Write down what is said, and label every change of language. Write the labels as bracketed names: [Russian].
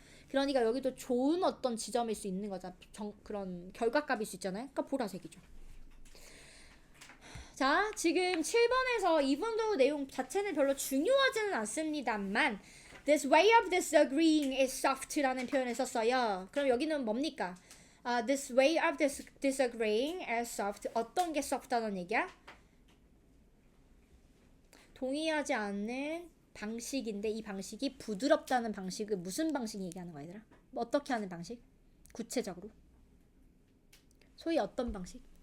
[Korean] 그러니까 여기도 좋은 어떤 지점일 수 있는 거죠. 그런 결과값일 수 있잖아요. 그러니까 보라색이죠. 자, 지금 7번에서 이분도 내용 자체는 별로 중요하지는 않습니다만 [English] This way of disagreeing is soft [Korean] 라는 표현을 썼어요. 그럼 여기는 뭡니까? [English] This way of disagreeing is soft. [Korean] 어떤 게 soft하다는 얘기야? 동의하지 않는 방식인데 이 방식이 부드럽다는 방식을 무슨 방식 얘기하는 거야 얘들아? 어떻게 하는 방식? 구체적으로 소위 어떤 방식?